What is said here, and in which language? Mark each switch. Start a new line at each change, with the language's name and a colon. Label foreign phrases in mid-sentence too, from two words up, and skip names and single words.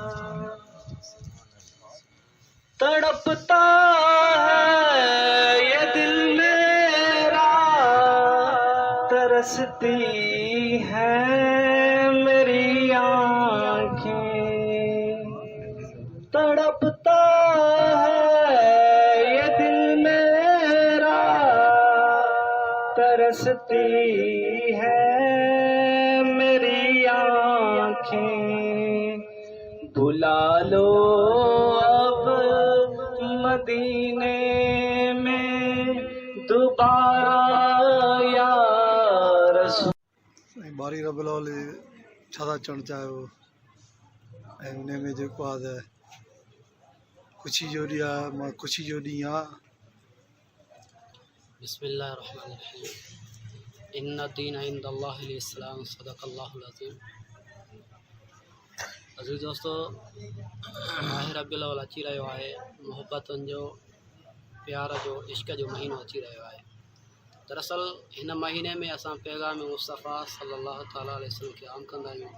Urdu: تڑپتا ہے یہ دل میرا، ترستی ہے میری آنکھیں، تڑپتا ہے یہ دل میرا، ترستی ہے میری آنکھیں. بلا لو اب مدینے میں دوبارہ یا رسول.
Sindhi: باری رب الاول छा था चवणु चाहियो ऐं उन में जेको आहे ख़ुशी जो ॾींहुं आहे, मां ख़ुशी जो ॾींहुं आहे.
Arabic: بسم الله الرحمن الرحيم. إن الدين عند الله الإسلام صدق الله العظيم.
Sindhi: अज़ीज़ दोस्तों, माह रबीउल अव्वल अची रहियो आहे. मुहबतुनि जो, प्यार जो, इश्क जो महीनो अची रहियो आहे. दरअसल हिन महीने में असां पैगाम मुस्तफ़ा
Arabic: صلى الله تعالى عليه وسلم
Sindhi: खे आम कंदा आहियूं.